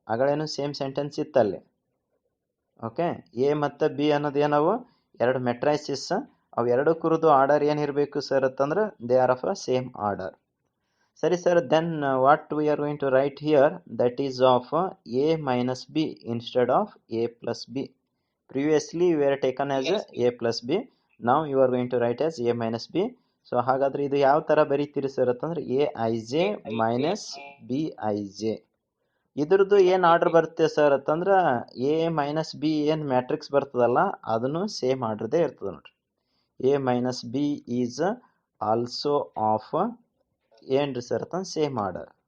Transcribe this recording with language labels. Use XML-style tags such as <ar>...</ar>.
<kn>ಆಗಲೇನು same sentence ಇತ್ತಲ್ಲಿ. Okay, A ಮತ್ತು B ಅನ್ನೋದು ಏನವು? ಎರಡು ಮೆಟ್ರೈಸಿಸ್. ಅವು ಎರಡು ಕುರಿದು ಆರ್ಡರ್ ಏನಿರಬೇಕು ಸರ್ ಅಂತಂದ್ರೆ</kn> <en>They are of a same order. ಸರಿ sir, then what we are going to write here, that is of a minus b instead of a plus b. Previously we were taken as a plus b. Now you are going to write as a minus b.</en> <kn>So ಹಾಗಾದ್ರೆ ಇದು ಯಾವ ಥರ ಬರೀತೀರಿ sir ಅಂತಂದ್ರೆ A I J minus B I J. ಇದ್ರದ್ದು ಏನು order ಬರುತ್ತೆ sir ಅಂತಂದ್ರೆ A minus B ಏನು ಮ್ಯಾಟ್ರಿಕ್ಸ್ ಬರ್ತದಲ್ಲ ಅದನ್ನು ಸೇಮ್ ಆರ್ಡ್ರದೇ ಇರ್ತದೆ ನೋಡ್ರಿ.</kn> <en>a minus b is also of</en> <kn>ಏನ್ರಿ ಸರ್ ಅಂತಂದ್ರೆ</kn> <en>Same order.</en>